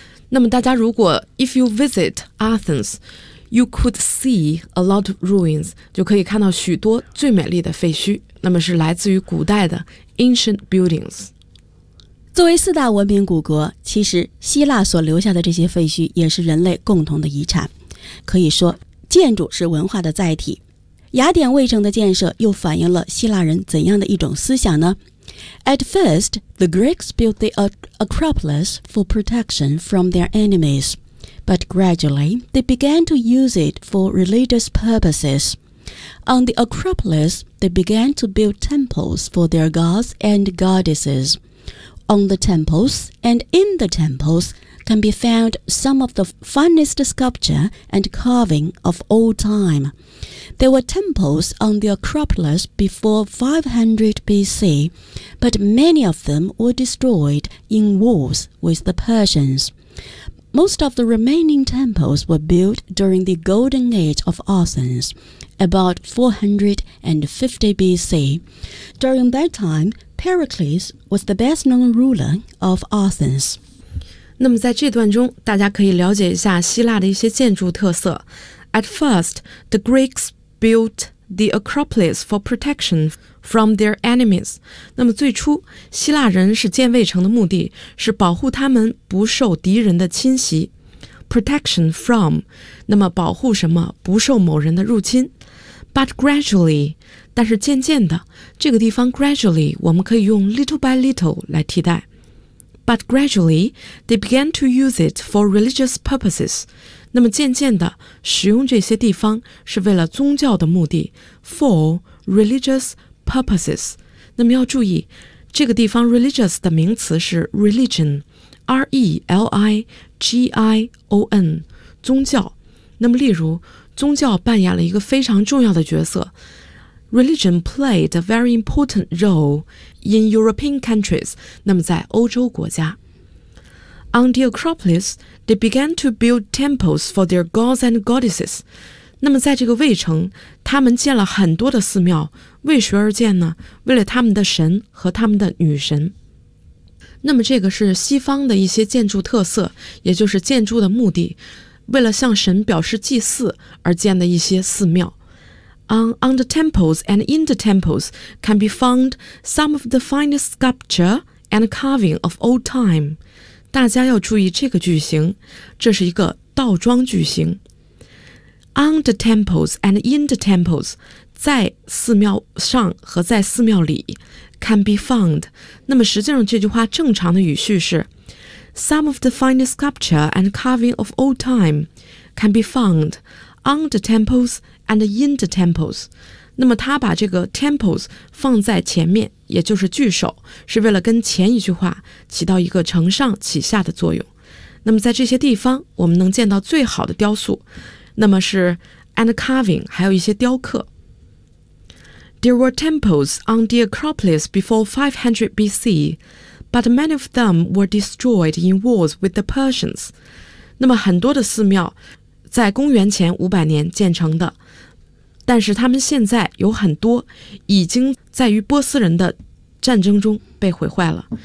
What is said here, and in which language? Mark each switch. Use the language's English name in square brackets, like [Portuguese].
[Chinese] 那么大家如果 [English] If you visit Athens,You could see a lot of ruins, [Chinese] 就可以看到许多最美丽的废墟，那么是来自于古代的 ancient buildings。作为四大文明古国，其实希腊所留下的这些废墟也是人类共同的遗产，可以说建筑是文化的载体。雅典卫城的建设又反映了希腊人怎样的一种思想呢？ [English] At first, the Greeks built the Acropolis for protection from their enemies. But gradually, they began to use it for religious purposes. On the Acropolis, they began to build temples for their gods and goddesses. On the temples and in the temples can be found some of the finest sculpture and carving of all time. There were temples on the Acropolis before 500 BC, but many of them were destroyed in wars with the Persians. Most of the remaining temples were built during the Golden Age of Athens, about 450 BC. During that time, Pericles was the best-known ruler of Athens. [Chinese] 那么在这段中，大家可以了解一下希腊的一些建筑特色。 [English] At first, the Greeks built the Acropolis for protection from their enemies. [Chinese] 那么最初希腊人是建卫城的目的是保护他们不受敌人的侵袭。 Protection from, 那么保护什么不受某人的入侵。 [English] But gradually, [Chinese] 但是渐渐的，这个地方 gradually 我们可以用 [English] little by little [Chinese] 来替代。 [English] But gradually, they began to use it for religious purposes. [Chinese] 那么渐渐的使用这些地方是为了宗教的目的 [English] for religious purposes。 [Chinese] 那么要注意这个地方 religious 的名词是 religion R-E-L-I-G-I-O-N 宗教。那么例如宗教扮演了一个非常重要的角色。 [English] Religion played a very important role in European countries, [Chinese] 那么在欧洲国家。 [English] On the Acropolis, they began to build temples for their gods and goddesses. [Chinese] 那么在这个卫城，他们建了很多的寺庙，为谁而建呢？为了他们的神和他们的女神。那么这个是西方的一些建筑特色，也就是建筑的目的，为了向神表示祭祀而建的一些寺庙。 [English] On the temples and in the temples can be found some of the finest sculpture and carving of old time. [Chinese] 大家要注意这个句型，这是一个倒装句型。 [English] On the temples and in the temples, [Chinese] 在寺庙上和在寺庙里 [English] can be found. [Chinese] 那么实际上这句话正常的语序是 [English] Some of the finest sculpture and carving of old time can be found on the temples and in the temples. [Chinese] 那么他把这个 temples 放在前面。也就是句首是为了跟前一句话起到一个承上启下的作用。那么在这些地方我们能见到最好的雕塑，那么是 and carving 还有一些雕刻。 [English] There were temples on the Acropolis before 500 BC, but many of them were destroyed in wars with the Persians. [Chinese] 那么很多的寺庙在公元前500年建成的，但是他们现在有很多已经在与波斯人的战争中被毁坏了。